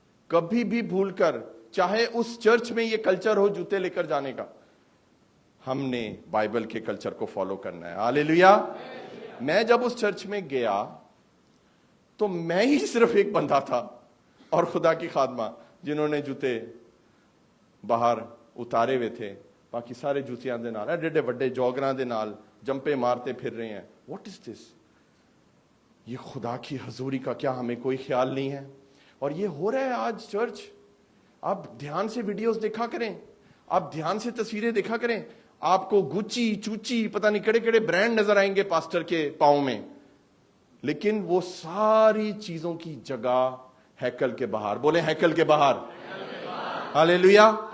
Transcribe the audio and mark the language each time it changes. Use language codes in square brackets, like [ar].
[ur] کبھی بھی بھول کر, چاہے اس چرچ میں یہ کلچر ہو جوتے لے کر جانے کا, ہم نے بائبل کے کلچر کو فالو کرنا ہے. ہاللیلویا. میں جب اس چرچ میں گیا تو میں ہی صرف ایک بندہ تھا اور خدا کی خادمہ جنہوں نے جوتے باہر اتارے ہوئے تھے. [pa] باقی سارے جوتیاں دے نال, ایڈے وڈے جوگراں دے نال جمپے [ur] مارتے پھر رہے ہیں. [en] What is this? [ur] یہ خدا کی حضوری کا کیا ہمیں کوئی خیال نہیں ہے؟ اور یہ ہو رہا ہے آج چرچ. آپ دھیان سے ویڈیوز دیکھا کریں, آپ دھیان سے تصویریں دیکھا کریں, آپ کو گچی چوچی پتہ نہیں کڑے کڑے برانڈ نظر آئیں گے پاسٹر کے پاؤں میں, لیکن وہ ساری چیزوں کی جگہ ہیکل کے باہر. بولیں ہیکل کے باہر. ہاللیلویا.